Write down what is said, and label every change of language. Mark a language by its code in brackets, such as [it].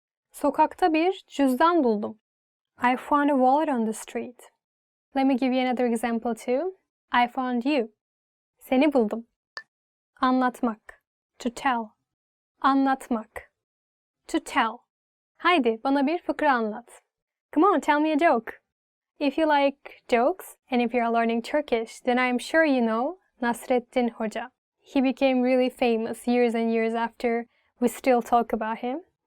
[tr] Sokakta bir cüzdan buldum. [en] I found a wallet on the street. Let me give you another example too. I found you. [tr] Seni buldum. Anlatmak. [en] To tell. [tr] Anlatmak. [en] To tell. [tr] Haydi bana bir fıkra anlat. [en] Come on, tell me a joke. If you like jokes and if you're learning Turkish, then I'm sure you know Nasreddin Hoca. He became really famous years and years after we still talk about him.